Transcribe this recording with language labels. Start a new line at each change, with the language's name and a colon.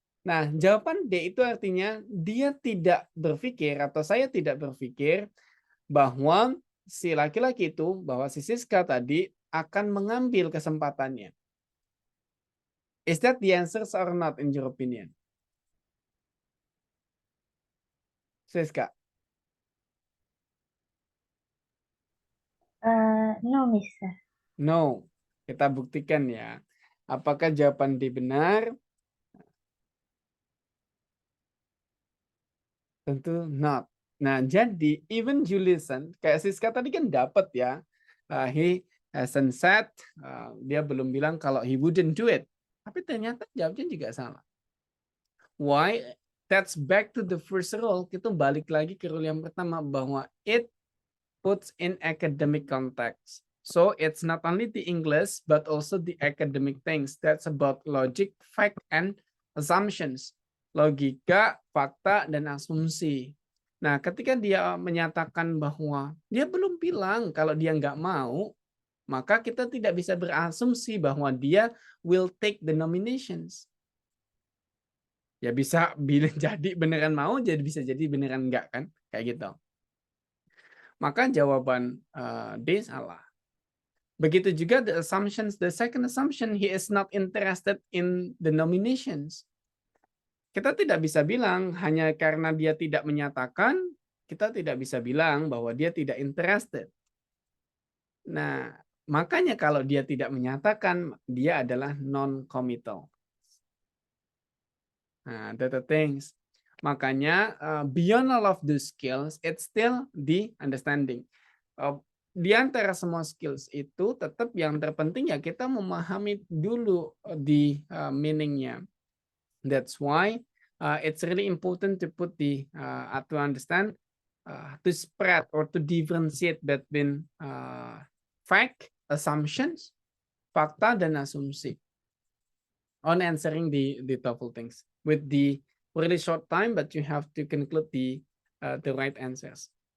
Indonesian: Nah, jawaban D itu artinya dia tidak berpikir atau saya tidak berpikir bahwa si laki-laki itu, bahwa si Siska tadi akan mengambil kesempatannya.
English: Is that the answer or not in your opinion? Siska? No, Mister.
Indonesian: No. Kita buktikan ya. Apakah jawaban D benar? Tentu not. Nah, jadi
English: even you listen,
Indonesian: kayak Siska tadi kan dapat ya.
English: He hasn't said,
Indonesian: dia belum bilang kalau
English: he wouldn't do it.
Indonesian: Tapi ternyata jawabnya juga salah.
English: Why? That's back to the first rule.
Indonesian: Kita balik lagi ke rule yang pertama bahwa
English: it puts in academic context. So it's not only the English but also the academic things. That's about logic, fact, and assumptions.
Indonesian: Logika, fakta, dan asumsi. Nah, ketika dia menyatakan bahwa dia belum bilang kalau dia nggak mau, maka kita tidak bisa berasumsi bahwa dia
English: will take the nominations.
Indonesian: Ya bisa bila jadi beneran mau, jadi bisa jadi beneran enggak kan, kayak gitu. Maka jawaban D salah. Begitu juga
English: the second assumption, he is not interested in the nominations.
Indonesian: Kita tidak bisa bilang hanya karena dia tidak menyatakan, kita tidak bisa bilang bahwa dia tidak interested. Nah, makanya kalau dia tidak menyatakan, dia adalah non-committal.
English: Nah, that's the things. Makanya beyond all of those skills, it's still the understanding.
Indonesian: Di antara semua skills itu tetap yang terpenting ya kita memahami dulu di meaningnya.
English: That's why it's really important to put to understand, to spread or to differentiate between fact, assumptions,
Indonesian: fakta dan asumsi
English: on answering the TOEFL things with the really short time, but you have to conclude the right answers.